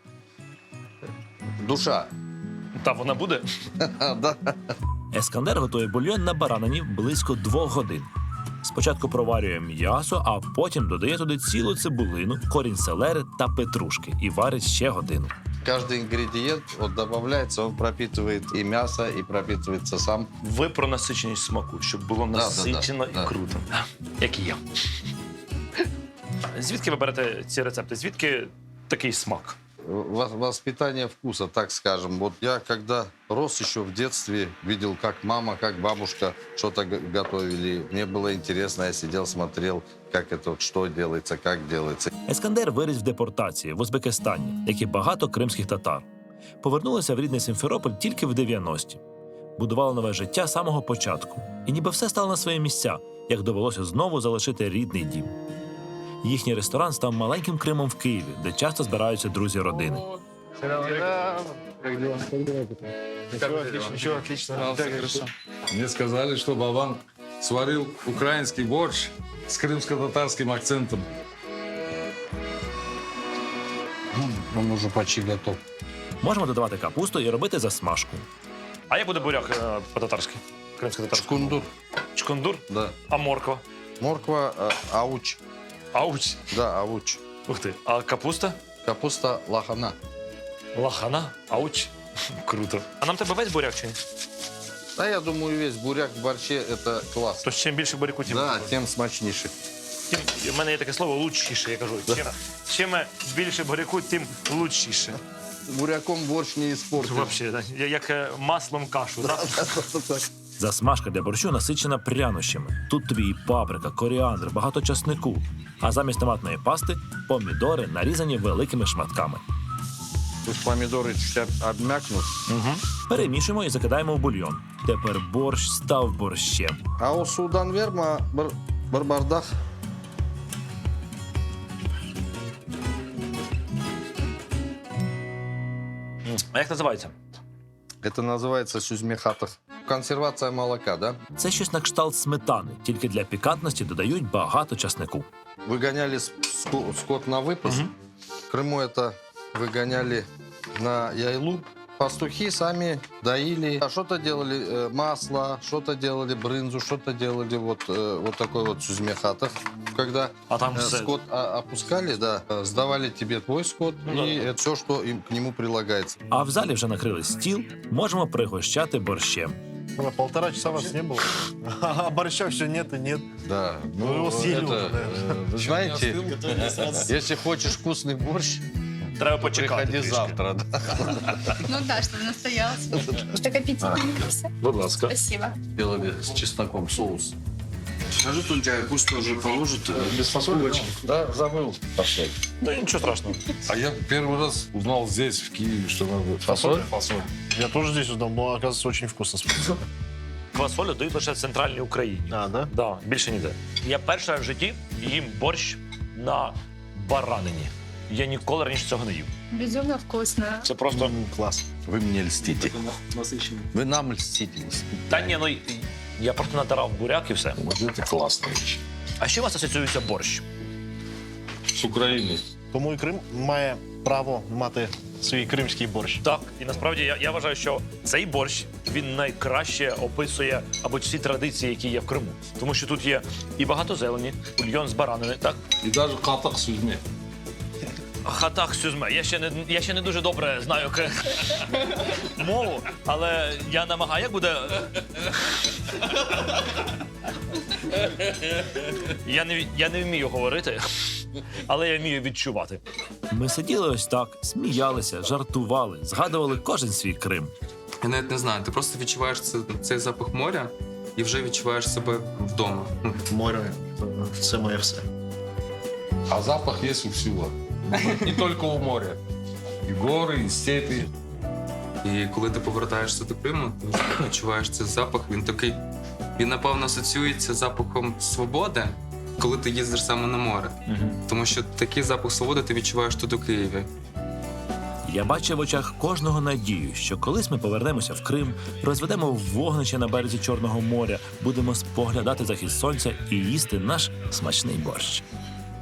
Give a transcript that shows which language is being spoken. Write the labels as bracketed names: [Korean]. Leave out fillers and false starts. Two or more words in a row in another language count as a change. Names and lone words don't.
[Ukrainian] Душа. Та вона буде? [Russian] Да. [Ukrainian] Ескандер готує бульйон на баранині близько 2 годин. Спочатку проварює м'ясо, а потім додає туди цілу цибулину, корінь селери та петрушки і варить ще годину. [Russian] Каждый ингредиент вот добавляется, он пропитывает и мясо, и пропитывается сам. [Ukrainian] Ви про насиченість смаку, щоб було насичено і круто. Як і я. Звідки ви берете ці рецепти? Звідки такий смак? [Russian] Воспитание вкуса, так скажем. Вот я, когда рос еще в детстве, видел, как мама, как бабушка что-то готовили. Мне было интересно, я сидел, смотрел, как это, что делается, как делается. [Ukrainian] Ескандер виріс в депортації в Узбекистані, як і багато кримських татар. Повернулися в рідний Сімферополь тільки в 90-ті. Будували нове життя з самого початку. І ніби все стало на свої місця, як довелося знову залишити рідний дім. Їхній ресторан став маленьким Кримом в Києві, де часто збираються друзі родини. [Russian] Мне сказали, что Бабан сварил украинский борщ с крымско-татарским акцентом. Он уже почти готов. [Ukrainian] Можемо додавати капусту і робити засмажку. А як буде буряк по-татарськи? Кримсько-татарськи? Шкундур. Чкундур? [Russian] Да. [Ukrainian] А морква? Морква, ауч. Ауч. [Russian] Да, ауч. [Ukrainian] Ух ти. А капуста? Капуста лахана. Лахана? Ауч. Круто. А нам треба весь буряк чи ні? [Russian] Да, я думаю, [Ukrainian] весь буряк [Russian] в борще – это класс. [Ukrainian] Тож чим більше буряку, тим [Russian] Да, тем смачнейший. [Ukrainian] у мене є таке слово лучшіше, я кажу. Чим більше буряку, тим лучшіше. [Russian] Буряком борщ не испортишь. [Ukrainian] Взагалі, як маслом кашу. Так? Засмажка для борщу насичена прянощами. Тут тобі і паприка, коріандр, багато часнику. А замість томатної пасти – помідори, нарізані великими шматками. [Russian] Пусть помидоры чуть обмякнут. [Ukrainian] Перемішуємо і закидаємо в бульйон. Тепер борщ став борщем. А у судан верма барбардах. А як називається? [Russian] Это называется сюзмехатах. Консервация молока, да? [Ukrainian] Це щось на кшталт сметани, тільки для пікантності додають багато часнику. [Russian] Выгоняли скот на выпас. В Крыму это выгоняли на яйлу. Пастухи сами доили. А что-то делали масло, что-то делали брынзу, что-то делали вот такой вот сюзмехатах. Когда А там скот опускали, да, сдавали тебе твой скот и все, что им к нему прилагается. [Ukrainian] А в залі вже накрили стіл, можемо пригощати борщем. [Russian] 1,5 часа вас не было. А борща все нет и нет. Да, Ну, его съели это, уже, наверное. вы знаете, если хочешь вкусный борщ, [Ukrainian] Треба [Russian] то [Ukrainian] почекати. [Russian] приходи [Ukrainian] трішки. [Russian] завтра. Да. Ну да, чтобы настоялся. Так аппетитненько все. [Ukrainian] Будь ласка. [Russian] Спасибо. Делали с чесноком соус. Скажи Тунчай, пусть тоже положит. Без фасоли? Да, забыл. Фасоль. [Ukrainian] Да нічого страшного. [Russian] А я первый раз узнал здесь, в Киеве, что надо фасоль. Фасоль. Я тоже здесь узнал, но оказывается очень вкусно. [Ukrainian] Квасолю дають лише в центральній Україні. [Russian] А, да? [Ukrainian] Да, більше ніде. Я перший раз в житті їм борщ на баранині. Я ніколи раніше цього не їв. [Russian] Безумно вкусно. [Ukrainian] Це просто... [Russian] Класс. Вы мне льстите. Вы нам льстите. [Ukrainian] Та ні, ну я просто натирав буряк і все. [Russian] Вот это классная вещь. [Ukrainian] А що у вас асоціюється борщ? [Russian] С Украины. [Ukrainian] Тому і Крим має право мати свій кримський борщ. Так, і насправді я вважаю, що цей борщ він найкраще описує або всі традиції, які є в Криму. Тому що тут є і багато зелені, бульйон з баранини, так? [Russian] И даже катак с людьми. Хатах сюзме. [Ukrainian] Я ще не дуже добре знаю мову, але я намагаю, як буде. Я не вмію говорити, але я вмію відчувати. Ми сиділи ось так, сміялися, жартували, згадували кожен свій Крим. Я навіть не знаю, ти просто відчуваєш цей запах моря і вже відчуваєш себе вдома. Море – це моє все. [Russian] А запах есть у всего. Не только у моря. И горы, и степи. [Ukrainian] І коли ти повертаєшся до Криму, ти вже відчуваєш цей запах. Він такий, він напевно асоціюється з запахом свободи, коли ти їздиш саме на море. Тому що такий запах свободи ти відчуваєш тут у Києві. Я бачив в очах кожного надію, що колись ми повернемося в Крим, розведемо вогнище на березі Чорного моря, будемо споглядати захід сонця і їсти наш смачний борщ.